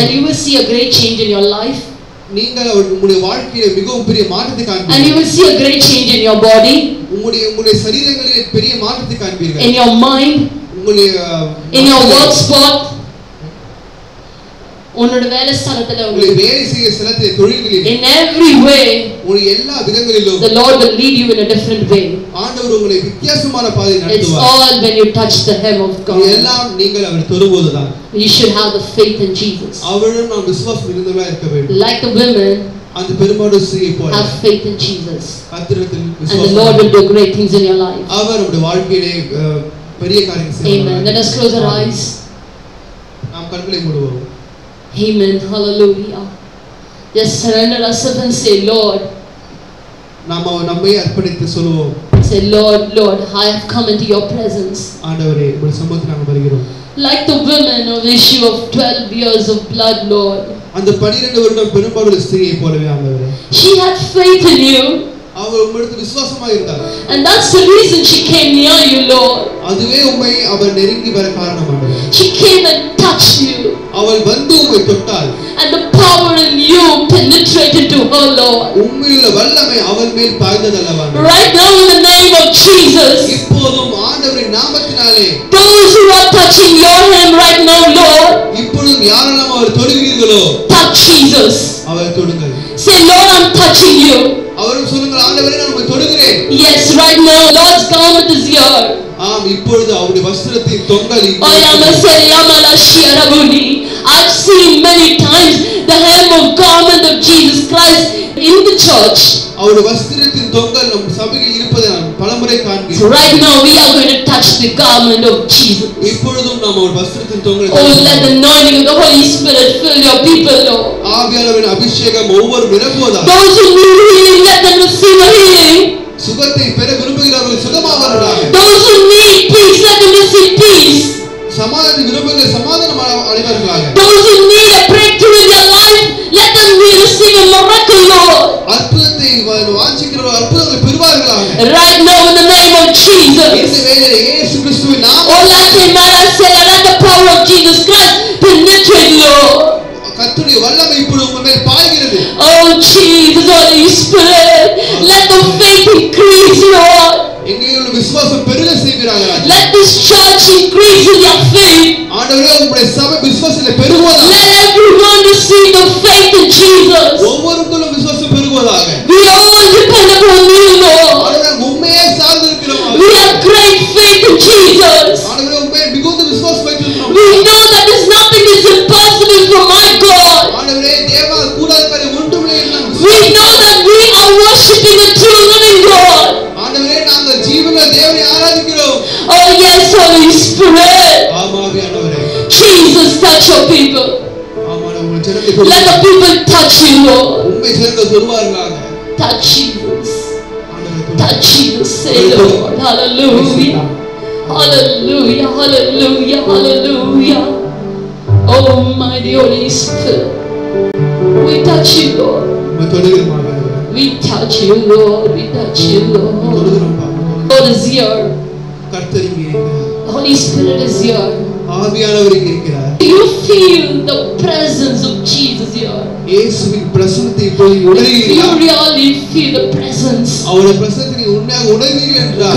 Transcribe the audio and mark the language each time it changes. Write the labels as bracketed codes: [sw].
[en] And you will see a great change in your life. [ta] நீங்கள் உங்களுடைய வாழ்க்கையிலே மிகவும் பெரிய மாற்றத்தை காண்பீர்கள். [en] And you will see a great change in your body. [ta] உங்களுடைய சரீரங்களிலே பெரிய மாற்றத்தை காண்பீர்கள். [en] In your mind, in your work spot, [ta] உன்னோட வேலை ஸ்தலத்துல, உங்களுடைய வேலை செய்கிற ஸ்தலத்திலே, தொழில்களில், [en] in every way, [ta] உங்களுடைய எல்லா விதங்களிலும் [en] the Lord will lead you in a different way. [ta] ஆண்டவர் உங்களை வித்தியாசமான பாதையில் நடத்துவார். [en] It's all when you touch the hem of God. [ta] எல்லாம் நீங்கள் அவரை தொடும்போதுதான். [en] You should have the faith in Jesus. [ta] அவரிடம் நாம் விசுவாசம் இருந்தவர்களாக இருக்க வேண்டும். [en] Like the women, [ta] அந்த பெரும்பாலான ஸ்திரியை போல [en] have faith in Jesus. [ta] கர்த்தரிடத்தில் விசுவாசம். [en] And the Lord will do great things in your life. [ta] அவர் நம்முடைய வாழ்க்கையிலே பெரிய காரியங்களை செய்வார். [en] Amen. Let us close our eyes. [ta] நாம் கண்களை மூடுவோம். [en] Amen. Hallelujah. Just surrender ourselves and say, Lord. [ta] நாம் நம்மை அர்ப்பணித்து சொல்லுவோம். [en] Say, Lord, I have come into your presence. [ta] ஆண்டவரே, உம்முடைய சமூகத்தில் நாங்கள் வருகிறோம். [en] Like the women of the issue of 12 years of blood, Lord. [ta] அந்த 12 வருடம் பெரும்பாலுள்ள ஸ்திரியை போலவே ஆண்டவரே. [en] She had faith in you. [ta] அவள் உம்மிடத்தில் விசுவாசமாக இருந்தாள். [en] And that's the reason she came near you, Lord. [ta] அதுவே உம்மை அவர் நெருங்கி வர காரணம் ஆண்டவரே. [en] She came and touched you. [ta] அவள் வந்து உம்மை தொட்டாள். [en] And the power in you penetrated to her, Lord. [ta] உம்மிலுள்ள வல்லமை அவள் மேல் பாய்ந்ததல்லவா. [en] Right now in the name of Jesus. [ta] இப்போதும் ஆண்டவரின் நாமத்தினாலே [en] those who are touching your hand right now, Lord. [ta] இப்பொழுதும் யாரெல்லாம் அவர் தொடுகிறீர்களோ, [en] touch Jesus. [ta] அவரை தொடுங்கள். [en] Say, Lord, I'm touching you. [ta] அவரும் சொல்லுங்கள், ஆண்டவரே நான் உம்மை தொடுகிறேன். [en] Yes, right now Lord's garment is here. [ta] ஆம், இப்பொழுது அவருடைய வஸ்திரத்தின் தொங்கல் [en] I've seen many times the hem of garment of Jesus Christ in the church. [ta] அவருடைய வஸ்திரத்தின் தொங்கல் நம் சபையில் இருப்பதை நான் பலமுறை காண்கிறேன். [en] So right now we are going to touch the garment of Jesus. [ta] இப்பொழுதும் நாம் அவர் வஸ்திரத்தின் தொங்கலை [en] let the anointing of the Holy Spirit fill your people, Lord. [ta] ஆவியானவரின் அபிஷேகம் ஒவ்வொரு நிரப்புவதாக. [en] Those who need healing, let them receive a healing. [ta] சுகத்தை பெற விரும்புகிறவர்கள் சுகமாவார்களாக. [en] Those who need peace, let them receive peace. [ta] சமாதானம் விரும்புகிற சமாதானம் அடைவார்களாக. [en] Those who need a breakthrough in their life, let them receive a miracle, Lord. [ta] அற்புதத்தை வாஞ்சிக்கிறவர்கள் அற்புதங்களை பெறுவார்களாக. [en] Right now in the name of Jesus. [ta] இந்த வேளையிலே இயேசு கிறிஸ்துவின் நாமத்தில் [en] let the power of Jesus Christ penetrate, Lord. [ta] கர்த்தருடைய வல்லமை இப்பொழுது உங்கள் மேல் பாய்கிறது. [en] Oh Jesus, Holy Spirit, let the faith increase, Lord. [ta] எங்களுடைய விசுவாசம் பெருக செய்வீராக. [en] Let this church increase in their faith. [ta] ஆண்டவரே உம்முடைய சபை விசுவாசத்திலே பெருகுவதாக. [en] Let everyone receive the faith in Jesus. [ta] ஒவ்வொருவரும் விசுவாசம் பெருகுவதாக. [en] We all depend upon you, Lord. [ta] ஆண்டவரே உம்மையே சார்ந்து இருக்கிறோம். [en] We have great faith in Jesus. [ta] ஆண்டவரே உம்மை மிகுந்த விசுவாசம் வைத்திருக்கிறோம். [en] We know that there's nothing is impossible for my God. [ta] ஆண்டவரே தேவா கூடாத காரியம் ஒன்றுமில்லை என்று [en] We know that we are worshiping the true living God. [ta] ஆண்டவரே நாங்கள் ஜீவனுள்ள தேவனை ஆராதிக்கிறோம். [en] Oh yes, Holy Spirit. [ta] ஆமாவே ஆண்டவரே. [en] Jesus, touch your people. [ta] ஆமாவே உங்கள் ஜனங்களை [en] Let the people touch you, Lord. [ta] உம்மை ஜனங்கள் தொடுவார்களாக. [en] Touch Jesus. [ta] ஆண்டவரே [en] Touch Jesus, say Lord. Hallelujah. Hallelujah. Hallelujah. Hallelujah. Almighty Holy Spirit. We touch you, Lord. [ta] உம்மை தொடுகிறோம் ஆண்டவரே. [en] We touch you, Lord. We touch you, Lord. [ta] தொடுகிறோம் [en] God is here. [ta] கர்த்தர் இங்கே இருக்கிறார். [en] The Holy Spirit is here. [ta] ஆவியானவர் இங்கே இருக்கிறார். [en] You feel the presence of Jesus here. [ta] இயேசுவின் பிரசன்னத்தை இப்போது [en] You [ta] உணர்கிறீர்களா? [en] really feel the presence. [ta] அவருடைய பிரசன்னத்தை உண்மையாக உணர்கிறீர்கள் என்றால்